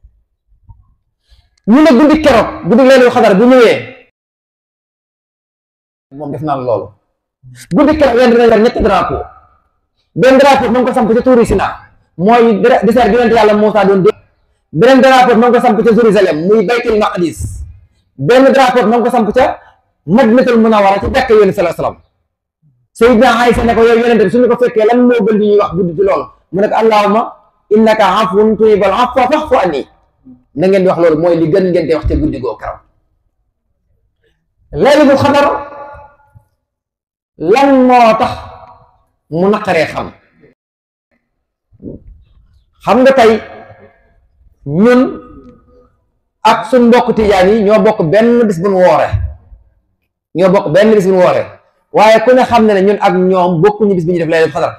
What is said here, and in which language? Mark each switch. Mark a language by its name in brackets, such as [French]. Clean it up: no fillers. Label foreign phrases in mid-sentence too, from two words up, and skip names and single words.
[Wolof] ñu ne guddi keroog guddi [Arabic] ليلة القدر [Wolof] bu ñëwee moom def naa loolu guddi keroog yéen dinañ war ñetti drapeau benn drapeau mu ngi ko samp ca tuuri Sinaa mooy désert bi yonent yàlla Muusaa doon dégg beneen drapeau ma ngi ko samp ca Jérusalem muy [Arabic] بيت المقدس, [Wolof] benn drapeau ma ngi ko samp ca [Arabic] المدينة المنورة [Wolof] ci jàkka yonent [Arabic] صلى الله عليه وسلم. [Wolof] Sayyidina Aysa ne ko yow yonente bi suñu ko fekkee lan moo gën di ñuy wax guddi ci loolu mu ne ko [Arabic] اللهم إنك عفو تحب العفو فاعف عني, [Wolof] na ngeen di wax loolu mooy li gën ngeen di wax ca guddi goo karam. [Arabic] ليلة القدر [Wolof] lan moo tax mu naqaree xam nga tey ñun ak suñ mbokk tijaan yi ñoo bokk benn bis bu nu wooree waaye ku ne xam ne ñun ak ñoom bokkuñu bis bi ñu def [Arabic] ليلة القدر.